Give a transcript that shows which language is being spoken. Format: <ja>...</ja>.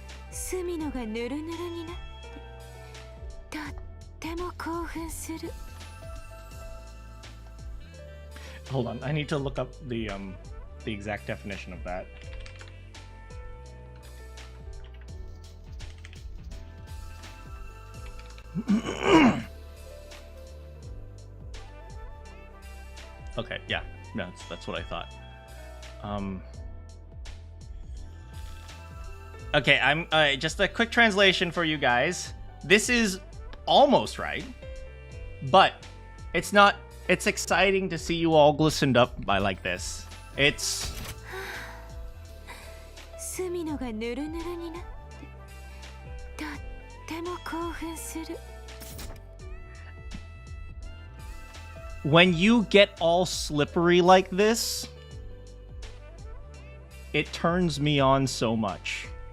<ja>スミノがぬるぬるになってとっても興奮する。</ja> <en>Hold on, I need to look up the exact definition of that. Okay, yeah, no, that's what I thought. Okay, I'm just a quick translation for you guys. This is almost right, but it's not. It's exciting to see you all glistened up by like this. It's</en> <ja>スミノがぬるぬるになってとっても興奮する。</ja> <en>when you get all slippery like this, it turns me on so much.</en>